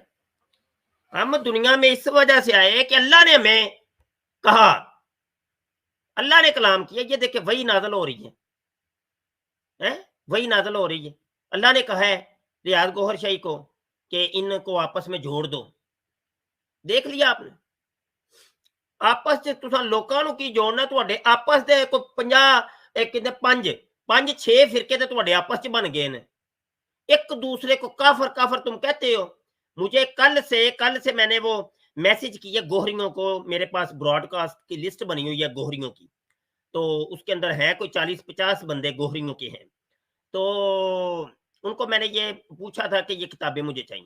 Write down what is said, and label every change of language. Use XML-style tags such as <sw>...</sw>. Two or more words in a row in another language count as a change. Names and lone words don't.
<ur>ہم دنیا میں اس وجہ سے آئے کہ اللہ نے ہمیں کہا, اللہ نے کلام کیا. یہ دیکھیں وہی نازل ہو رہی ہے, وہی نازل ہو رہی ہے. اللہ نے کہا ہے ریاض گوہر شاہی کو کہ ان کو آپس میں جوڑ دو. دیکھ لیا آپ نے,</ur> <pa>آپس سے تساں لوکاں نو کی جوڑنا, تواڈے آپس دے کو 50 5 6 فرقے تے تواڈے آپس چ بن گئے نے.</pa> <ur>ایک دوسرے کو کافر کافر تم کہتے ہو. مجھے کل سے میں نے وہ میسج کی ہے گوہریوں کو, میرے پاس براڈ کاسٹ کی لسٹ بنی ہوئی ہے گوہریوں کی, تو اس کے اندر ہے کوئی 40-50 بندے گوہریوں کے ہیں. تو ان کو میں نے یہ پوچھا تھا کہ یہ کتابیں مجھے چاہیے.</ur>